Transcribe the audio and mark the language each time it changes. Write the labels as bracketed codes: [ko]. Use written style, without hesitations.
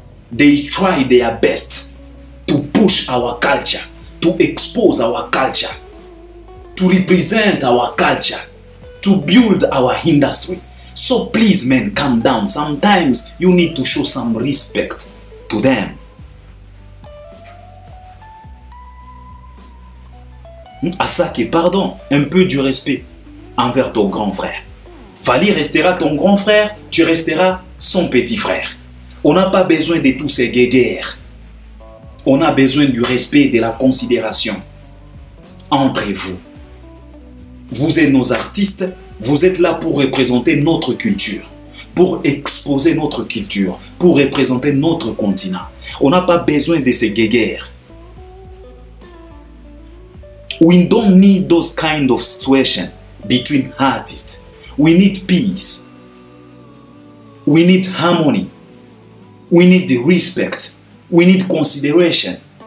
[en] They try their best to push our culture, to expose our culture, to represent our culture, to build our industry. So please, man, calm down. Sometimes you need to show some respect to them. [fr] Asake, pardon, un peu du respect envers ton grand frère. Fally restera ton grand frère, tu resteras son petit frère. On n'a pas besoin de tous ces guéguerres. On a besoin du respect et de la considération entre vous. Vous êtes nos artistes, vous êtes là pour représenter notre culture, pour exposer notre culture, pour représenter notre continent. On n'a pas besoin de ces guéguerres. [en] We don't need those kind of situation between artists. We need peace. We need harmony. We need the respect. We need consideration.